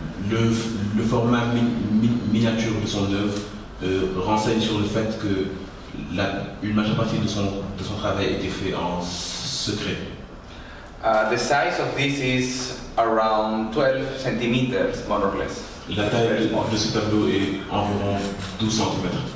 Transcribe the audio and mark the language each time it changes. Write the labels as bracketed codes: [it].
[fr] Le format miniature de son œuvre renseigne sur le fait que une majeure partie de son travail a été fait en secret. [en] The size of this is around 12 centimeters, more or less. [fr] La taille de ce tableau est environ 12 cm.